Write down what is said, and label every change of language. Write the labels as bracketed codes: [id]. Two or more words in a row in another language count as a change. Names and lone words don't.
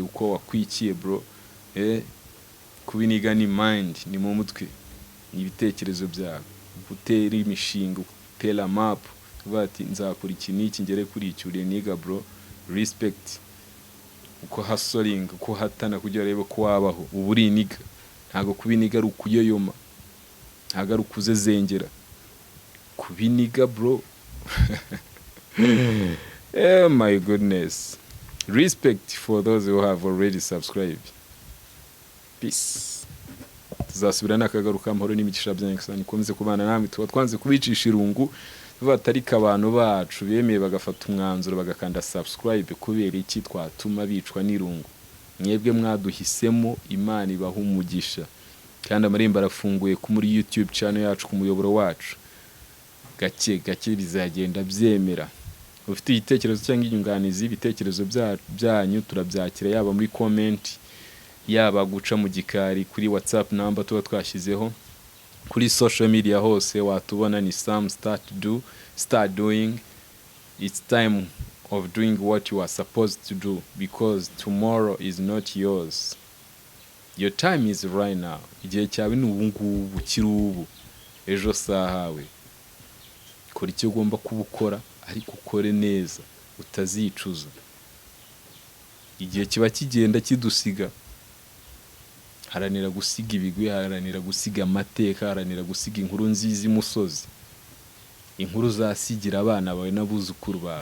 [rw] uko wakwikiye bro kubiniga ni mind ni mu mutwe ni ibitekerezo byawe gutera imishinga gutera map bati nzakora iki niki ngere kuri icyure niga bro respect uko hustling uko hatana kugira rebe ko wabaho uburi niga ntago kubiniga ari ukuyoyoma ntago ari ukuzezengera kubiniga bro [en] oh my goodness respect for those who have already subscribed peace [rw] tuzasubirana akagaruka amahoro n'imigisha byanyu komeze kubana namwe tuba twanze kubicisha irungu batarika abantu bacu bemeye bagafata umwanzuro bagakanda subscribe kubera iki twatuma bicwa n'irungu mwebwe mwaduhisemo Imana ibaha umugisha kandi amarembo arafunguye ku muri YouTube channel yacu ku muyoboro wacu gake bizagenda byemera ufite igitekerezo cyangwa inyunganizi ibitekerezo byanyu turabyakira yaba muri comment yaba guca mu gikari kuri WhatsApp number tuba twashyizeho kuri [en] social media [rw] hose watubona ni [en] start doing it's time of doing what you are supposed to do because tomorrow is not yours. Your time is right now. [rw] Igihe cyawe ni ubu ngubu kirubu ejo sahawe kora icyo ugomba kubukora ariko ukore neza utazicuza. Igihe kiba kigenda kidusiga haranira gusiga ibigwi, haranira gusiga amateka, haranira gusiga inkuru nziza imusozi, inkuru zasigira abana bawe n'abuzukuru bawe.